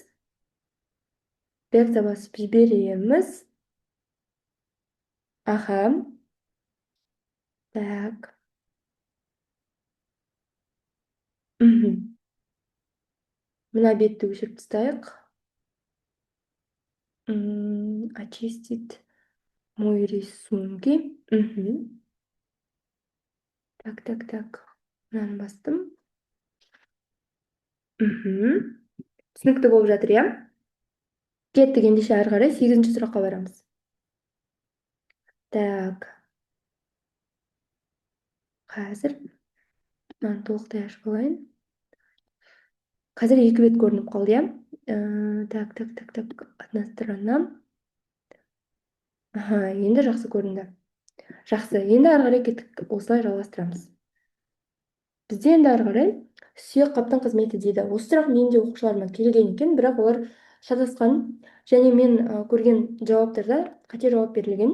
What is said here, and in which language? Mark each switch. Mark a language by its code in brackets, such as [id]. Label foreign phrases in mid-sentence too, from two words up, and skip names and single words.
[kk] Реакция басып жібереміз. Аха. Так. Мына бетті өшіріп тастайық. [ru] Очистить мой рисунки. [kk] Так. Мынаны бастым. Түсінікті болып жатыр, иә? Кеттік, ендеше ары қарай 8-ші сұраққа барамыз. Так. Қазір мынаны толықтай ашып алайын. Қазір 2 бет көрініп қалды, иә? [ru] Так. Одна сторона. [kk] Енді жақсы көрінді. Жақсы, енді ары қарай кеттік, осылай жалғастырамыз. Бізде енді ары қарай сүйек қаптың қызметі дейді. Осы сұрақ менің де оқушыларыма келген екен, бірақ олар шатасқан, және мен көрген жауаптарда қате жауап берілген.